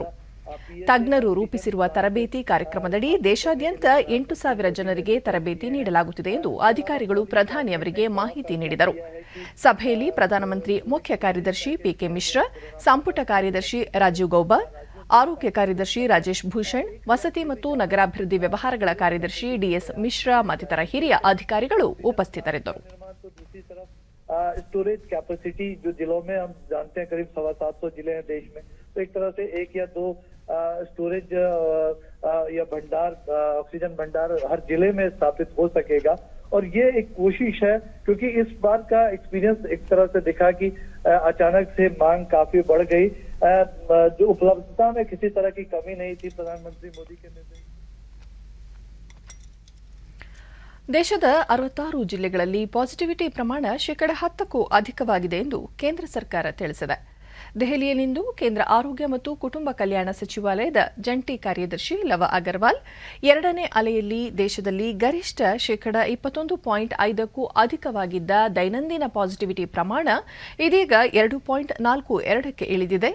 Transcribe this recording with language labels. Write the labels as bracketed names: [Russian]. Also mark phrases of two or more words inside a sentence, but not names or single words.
[Kannada] ತಜ್ಞರು ರೂಪಿಸಿರುವ ತರಬೇತಿ ಕಾರ್ಯಕ್ರಮದಡಿ ದೇಶಾದ್ಯಂತ 8,000 ಜನರಿಗೆ ತರಬೇತಿ ನೀಡಲಾಗುತ್ತಿದೆ ಎಂದು ಅಧಿಕಾರಿಗಳು ಪ್ರಧಾನಿ ಅವರಿಗೆ ಮಾಹಿತಿ ನೀಡಿದರು. ಸಭೆಯಲ್ಲಿ ಪ್ರಧಾನಮಂತ್ರಿ ಮುಖ್ಯ ಕಾರ್ಯದರ್ಶಿ ಪಿಕೆ ಮಿಶ್ರಾ, ಸಂಪುಟ ಕಾರ್ಯದರ್ಶಿ ರಾಜೀವ್ ಗೌಬಾ, ಆರೋಗ್ಯ ಕಾರ್ಯದರ್ಶಿ ರಾಜೇಶ್ ಭೂಷಣ್, ವಸತಿ ಮತ್ತು ನಗರಾಭಿವೃದ್ಧಿ ವ್ಯವಹಾರಗಳ ಕಾರ್ಯದರ್ಶಿ ಡಿಎಸ್ ಮಿಶ್ರಾ ಮತ್ತಿತರ ಹಿರಿಯ ಅಧಿಕಾರಿಗಳು ಉಪಸ್ಥಿತರಿದ್ದರು. [English] storage capacity [Hindi] जो जिलों में हम जानते हैं करीब 750 जिले हैं देश में, तो एक तरह से 1 या 2 स्टोरेज या भंडार, ऑक्सीजन भंडार हर जिले में स्थापित हो सकेगा. और ये एक कोशिश है क्योंकि इस बार का एक्सपीरियंस एक तरह से दिखा कि अचानक से मांग काफी बढ़ गई. जो उपलब्धता में किसी तरह की कमी नहीं थी. प्रधानमंत्री मोदी के निर्देश. [Kannada] ದೇಶದ 66 ಜಿಲ್ಲೆಗಳಲ್ಲಿ ಪಾಸಿಟಿವಿಟಿ ಪ್ರಮಾಣ 10% ಅಧಿಕವಾಗಿದೆ ಎಂದು ಕೇಂದ್ರ ಸರ್ಕಾರ ತಿಳಿಸಿದೆ. ದೆಹಲಿಯಲ್ಲಿಂದು ಕೇಂದ್ರ ಆರೋಗ್ಯ ಮತ್ತು ಕುಟುಂಬ ಕಲ್ಯಾಣ ಸಚಿವಾಲಯದ ಜಂಟಿ ಕಾರ್ಯದರ್ಶಿ ಲವ ಅಗರ್ವಾಲ್, 2ನೇ ಅಲೆಯಲ್ಲಿ ದೇಶದಲ್ಲಿ ಗರಿಷ್ಠ 21.5ಕ್ಕೂ ಅಧಿಕವಾಗಿದ್ದ ದೈನಂದಿನ ಪಾಸಿಟಿವಿಟಿ ಪ್ರಮಾಣ ಇದೀಗ 2.42ಕ್ಕೆ ಇಳಿದಿದೆ.